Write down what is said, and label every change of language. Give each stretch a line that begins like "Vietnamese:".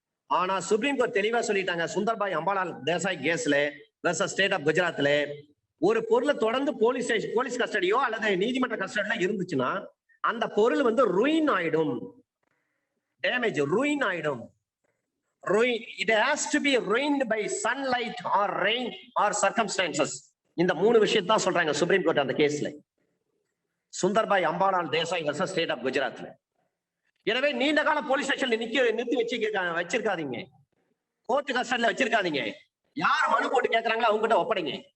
Tamil: ஆனா supreme court தெளிவா சொல்லிட்டாங்க, சுந்தர்பாய் அம்பாலால் தேசாய் கேஸ்ல வெர்சஸ் ஸ்டேட் ஆஃப் குஜராத்ல ஒரு பொருளை தொடர்ந்து போலீஸ் கஸ்டடியோ அல்லது நீதிமன்ற கஸ்டடியோ இருந்துச்சுன்னா அந்த பொருள் வந்து ruin ஆயிடும், டேமேஜ் ruin ஆயிடும்.
English: It has to be ruined by sunlight or rain or circumstances.
Tamil: இந்த மூணு விஷயத்தை தான் சொல்றாங்க சுப்ரீம் கோர்ட் அந்த கேஸ்ல, Sundarbai Ambalal Desai versus state of குஜராத்ல. எனவே நீண்ட கால போலீஸ் ஸ்டேஷன்ல நிறுத்தி வச்சிருக்காதீங்க, கோர்ட் கஸ்டடியில வச்சிருக்காதீங்க. யார் மனு போட்டு கேட்கறாங்களோ அவங்க கிட்ட ஒப்படைங்க.